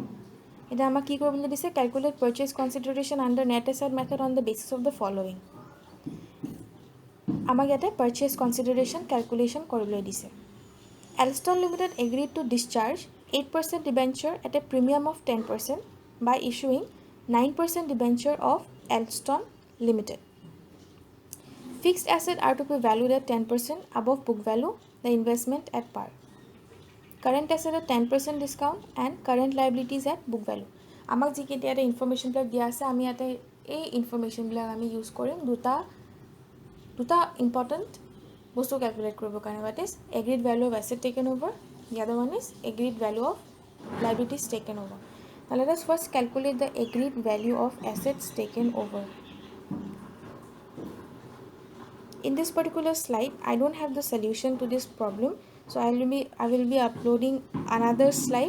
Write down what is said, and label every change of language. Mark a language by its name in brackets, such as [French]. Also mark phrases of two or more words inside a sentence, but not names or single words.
[Assamese] এটা আমাক কি কৰিবলৈ দিছে, [English] calculate purchase consideration under net asset method on the basis of the following. [Assamese] আমাক ইয়াতে [English] purchase consideration calculation [Assamese] কৰিবলৈ দিছে. [English] Alston Limited agreed to discharge 8% debenture at a premium of 10% by issuing 9% debenture of Alston Limited. Fixed assets are to be valued at 10% above book value, the investment at par. Current assets at 10% discount and current liabilities at book value. [Assamese] আমাক যি কেতিয়া এটা ইনফৰমেশ্যন বিলাক দিয়া আছে, আমি ইয়াতে এই ইনফৰমেশ্যন বিলাক আমি ইউজ কৰিম দুটা ইম্পৰ্টেণ্ট বস্তু ক্যালকুলেট কৰিবৰ কাৰণে, [English] that is agreed value of asset taken over, the other one is agreed value of liabilities taken over. Now let us first calculate the agreed value of assets taken over. In this particular slide, I don't have the solution to this problem, so I will be uploading another slide.